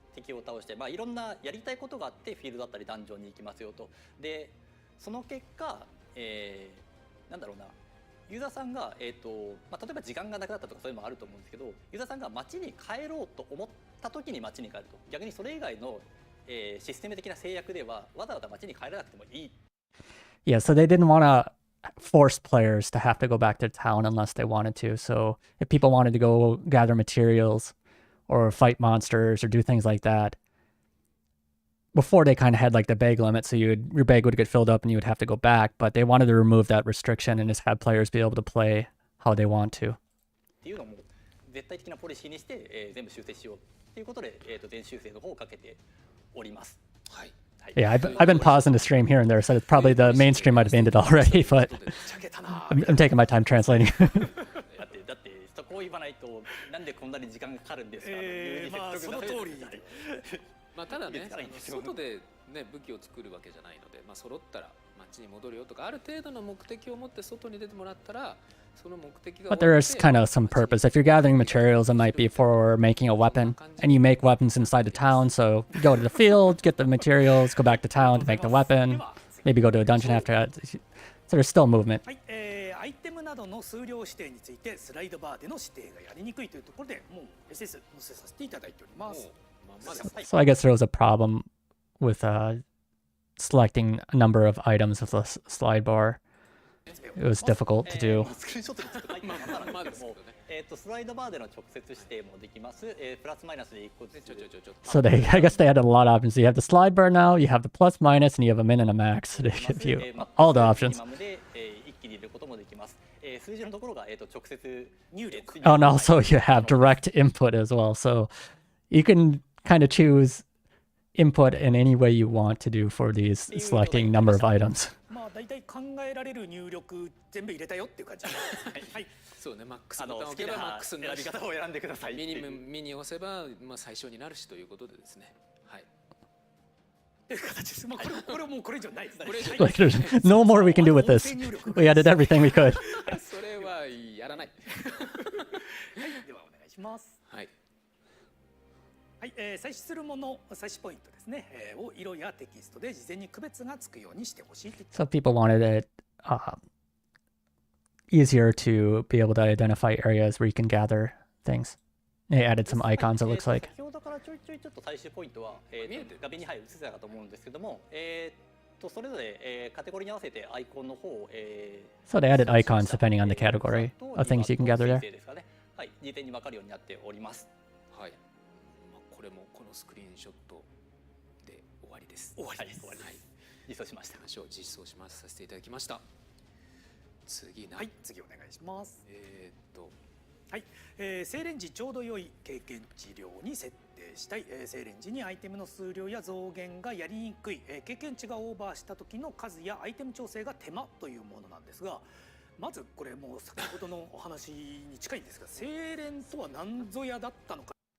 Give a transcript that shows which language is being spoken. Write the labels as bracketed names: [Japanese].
[Japanese] 敵を倒して、いろんなやりたいことがあってフィールドだったりダンジョンに行きますよと。でその結果、なんだろうな、ユーザーさんが、例えば時間がなくなったとかそういうのもあると思うんですけど、ユーザーさんが街に帰ろうと思った時に街に帰ると、逆にそれ以外の、システム的な制約ではわざわざ街に帰らなくてもいい。 [English] Yeah, so they didn't want to force players to have to go back to town unless they wanted to. So if people wanted to go gather materials or fight monsters or do things like that, before they kind of had like the bag limit, so your bag would get filled up and you would have to go back, but they wanted to remove that restriction and just have players be able to play how they want to. [Japanese] っていうのも絶対的なポリシーにして、全部修正しようっていうことで、全修正の方をかけております。はい。 [English] Yeah, I've been pausing the stream here and there, so it's probably the main stream might have ended already, but I'm taking my time translating. [Japanese] だってそこを言わないとなんでこんなに時間がかかるんですか。まあその通り。まあただね、外でね武器を作るわけじゃないので、まあ揃ったら街に戻るよとかある程度の目的を持って外に出てもらったら。 [English] But there is kind of some purpose. If you're gathering materials, it might be for making a weapon, and you make weapons inside the town. So you go to the field, get the materials, go back to town to make the weapon, maybe go to a dungeon after that. So there's still movement. [Japanese] はい、アイテムなどの数量指定についてスライドバーでの指定がやりにくいというところでもう SS 載せさせていただいております。 [English] So I guess there was a problem with selecting a number of items with the slide bar. It was difficult to do. [Japanese] スクリーンショットで作ったままなんですけども、スライドバーでの直接指定もできます。プラスマイナスで1個ずつ。 [English] So I guess they added a lot of options. You have the slide bar now, you have the plus minus, and you have a min and a max. They give you all the options. [Japanese] 一気に入れることもできます。数字のところが直接入力。 [English] Oh, and also you have direct input as well. So you can kind of choose input in any way you want to do for these selecting number of items. [Japanese] まあ大体考えられる入力全部入れたよっていう感じ。はい。そうね、マックスボタンを押せばマックスになるし、選び方を選んでください。ミニ押せばまあ最小になるしということでですね。はい。という形です。まあこれもうこれ以上ないです。 [English] Like there's no more we can do with this. We added everything we could. [Japanese] それはやらない。はい、ではお願いします。はい。はい、採取するもの、採取ポイントですね、を色やテキストで事前に区別がつくようにしてほしい。 [English] So people wanted it easier to be able to identify areas where you can gather things. They added some icons, it looks like. [Japanese] 先ほどからちょっと採取ポイントは画面に映せたかと思うんですけども、それぞれカテゴリーに合わせてアイコンの方を [English] So they added icons depending on the category of things you can gather there. [Japanese] はい、事前に分かるようになっております。はい。これもこのスクリーンショットで終わりです。終わりです。実装しました。話を実装しますさせていただきました。次はい、次お願いします。はい、精錬時ちょうど良い経験値量に設定したい、精錬時にアイテムの数量や増減がやりにくい、経験値がオーバーした時の数やアイテム調整が手間というものなんですが、まずこれもう先ほどのお話に近いんですが、精錬とは何ぞやだったのか。